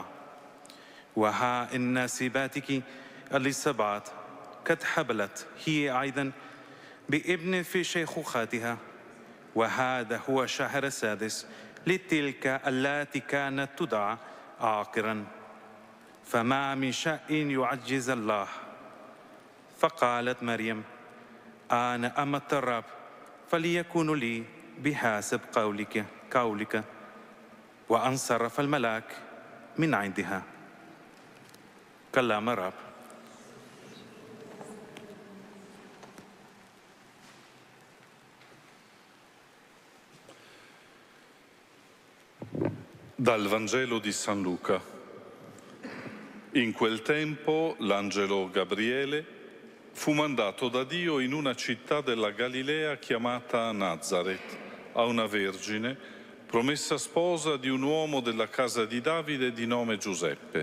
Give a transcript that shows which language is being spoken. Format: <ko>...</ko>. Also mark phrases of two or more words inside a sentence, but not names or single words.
<ar>وها إن سباتك اليصابات قد حبلت هي أيضا بابن في شيخوختها، وهذا هو الشهر السادس لتلك التي كانت تدعى عاقرا، فما من شيء يعجز الله. فقالت مريم: أنا أمة الرب، فليكون لي بحسب قولك. وانصرف الملاك من عندها. كلام الرب.</ar> <it>Dal Vangelo di San Luca. In quel tempo l'angelo Gabriele fu mandato da Dio in una città della Galilea chiamata Nazaret, a una vergine promessa sposa di un uomo della casa di Davide di nome Giuseppe.</it>